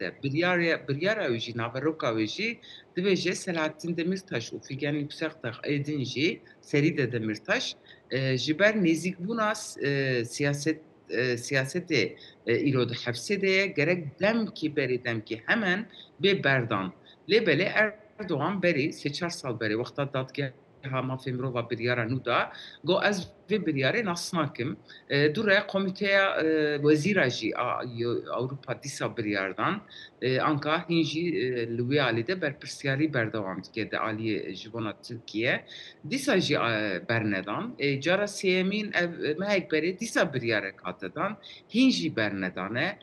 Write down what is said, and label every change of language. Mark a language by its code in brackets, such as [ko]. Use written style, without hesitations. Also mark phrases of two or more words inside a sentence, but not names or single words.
[ku] Biryara wê jî naveroka wê jî dibêje Selahattin Demirtaş û Figen Yüksekdağ êdin jî serî de Demirtaş ji ber nêzîkbûna siyasetê îro di hepsê de ye gerek demkî berê demkî hemen bê berdan. Lêbelê Erdogan berî sê çar sal berê wexta dadgeh ها مافی مرۆڤ بریارە نودا گۆ ئەس vê biryarê nas nakim. Dure Komîteya Wezîra jî a Ewropa dîsa biryardan anka hîn jî li wê alî de berpirsyarî berdewam dike di aliyê ji bona Tirkiye. Dîsa jî bernedan. Cara sêyemîn ev mehek berê dîsa biryarek hate dan, hîn jî bernedane.